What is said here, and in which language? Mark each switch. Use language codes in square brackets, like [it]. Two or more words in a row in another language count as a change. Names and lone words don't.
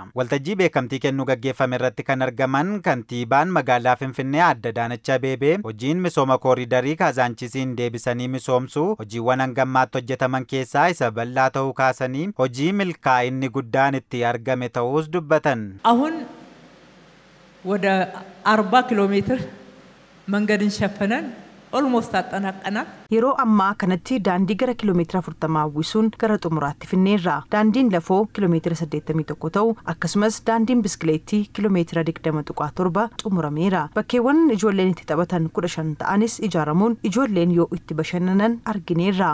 [om] Waltajjii beekamtii kennuu gaggeeffame irratti kan argaman kantiibaan magaalaa Finfinnee Aadde Adaanech Abeebee hojiin misooma koriidarii Kaazaanchisiin deebisanii misoomsuu hojiiwwan hangammaatti hojjetaman keessaa isa bal'aa ta'uu kaasanii hojii milkaa'inni guddaan itti argame ta'uus dubbatan. [am] አሁን ወደ 40 ኪሎ ሜትር መንገድን ሸፈነን ኦልሞስት አጠናቀናል። [om] yeroo ammaa kanatti daandii gara kiiloomeetira 40 hawwisuun gara xumuraatti finneerra. Daandiin lafoo kiiloomeetira 81 ta'u akkasumas daandiin biskileettii kiiloomeetira 20.7 xumurameera. Bakkeewwan ijoolleen itti taphatan 15 ta'anis ijaaramuun ijoolleen yoo itti bashannanan argineerra.